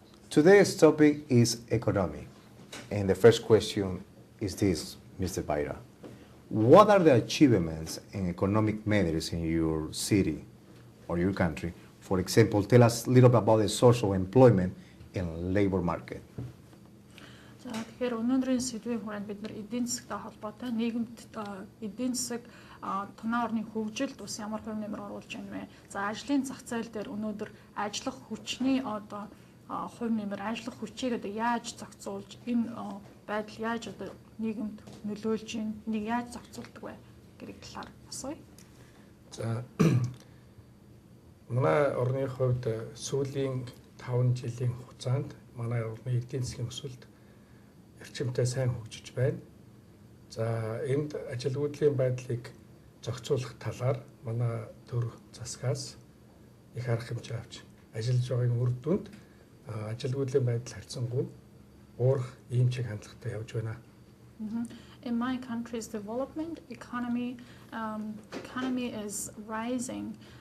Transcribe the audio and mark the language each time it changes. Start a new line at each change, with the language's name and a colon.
English: Today's topic is economy. And the first question is this, Mr. Baira. What are the achievements in economic matters in your city or your country? For example, tell us a little bit about the source of employment and labor market.
Mongolian: За тэгэхээр өнөөдрийн сэдвийн хүрээнд бид нар эдийн засгийн холбоотой нийгэмд эдийн засаг тоноо орны хөгжилд ус ямар хувь нэмэр оруулж байна вэ? За ажлын зах зээл дээр өнөөдөр ажиллах хүчний одоо хувь нэмэр ажиллах хүчийг одоо яаж зохицуулж энэ байдал яаж одоо нийгэмд нөлөөлж байна? Энийг яаж зохицуулдаг вэ гэдэг талаар асууя. За манай орны хувьд сүүлийн 5 жилийн хугацаанд манай орны эдийн засгийн өсөлт эрчимтэй сайн хөгжиж байна. За энд ажилгүйдлийн байдлыг зохицуулах талаар манай төр засгаас их арга хэмжээ авч ажиллаж байгаагийн үр дүнд ажилгүйдлийн байдал харьцангуй уурах ийм чиг хандлагатай явж байна.
English: In my country's development, economy is rising.